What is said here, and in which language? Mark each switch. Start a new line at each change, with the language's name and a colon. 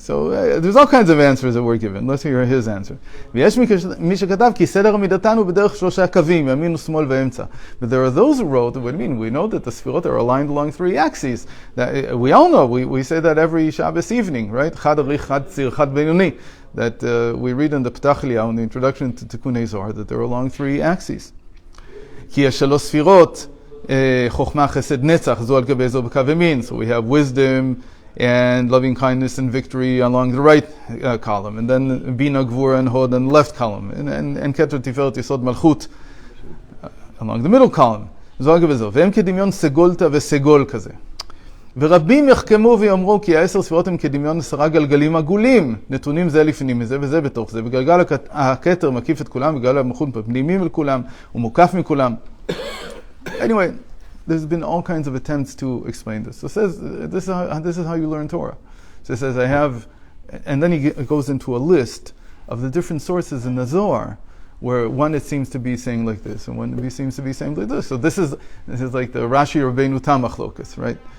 English: So there's all kinds of answers that were given. Let's hear his answer.
Hebrew: ויש מי שכתב כי סדר עמידתן הוא בדרך 3 קווים, ימין ושמאל ואמצע.
English: But there are those who wrote, what do you mean? We know that the sefirot are aligned along 3 axes. That, we all know, we say that every Shabbos evening, right?
Aramaic: חד אריך, חד ציר, חד בינוני.
English: That we read in the Paschal Lamb, in the introduction to Tikkun Zohar, that they're along 3 axes.
Hebrew: כי יש 3 ספירות, חוכמה, חסד, נצח, זו על גבי זו בקו ימין.
English: So we have wisdom, and loving kindness and victory along the right column, and then Bina, Gvura, and Hod on the left column, and Keter, Tiferet, Yesod, Malchut along the middle column.
Hebrew: והם כדמיון סגולתא וסגול כזה. ורבים יחכמו ויאמרו כי 10 ספירות הם כדמיון 10 גלגלים עגולים, נתונים זה לפנים מזה וזה בתוך זה, וגלגל הכתר מקיף את כולם, וגלגל המלכות פנימי מכולם, ומוקף מכולם.
English: Anyway, there's been all kinds of attempts to explain this. So it says, this is how you learn Torah. So it says, I have, and then he goes into a list of the different sources in the Zohar, where one it seems to be saying like this, and one it seems to be saying like this. So this is like the Rashi Rabbeinu Tam Machlokas, right?